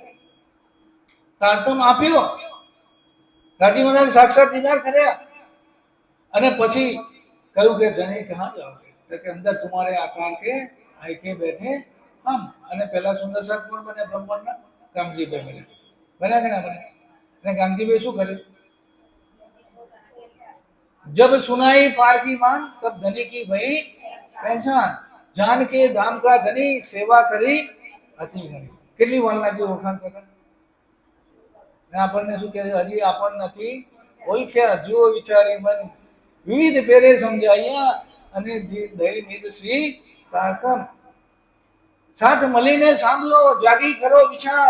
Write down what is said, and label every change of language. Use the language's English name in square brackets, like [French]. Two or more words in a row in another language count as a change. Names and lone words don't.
[Gujarati] તારતમ આપ્યો, રાજી મહારાજ સાક્ષાત દીદાર કર્યા અને પછી કહ્યું કે ધણી [Hindi] कहाँ जाओगे? [Gujarati] તો કે અંદર તમારે આકાર કે [Hindi] आइके बैठे हम. [Gujarati] અને પહેલા સુંદર સાથ કોણ બને બ્રહ્માંડના? કામજીભાઈ બન્યા કે ના બન્યા? અને કામજીભાઈ શું કર્યું? [Hindi] जब सुनाई पार की मान तब धनी की भई पहचान, जान के धाम का धनी सेवा [Gujarati] કરી અતિ ઘણી. કેટલી વાર લાગી ઓળખાણ થતા? આપણને શું કહે છે? હજી આપણને નથી ઓળખ્યા, જુઓ વિચારી મન વિવિધ પેરે સમજાયા અને દઈ નિધ શ્રી તારતમ. સાથ મળીને સાંભળો, જાગી કરો વિચાર.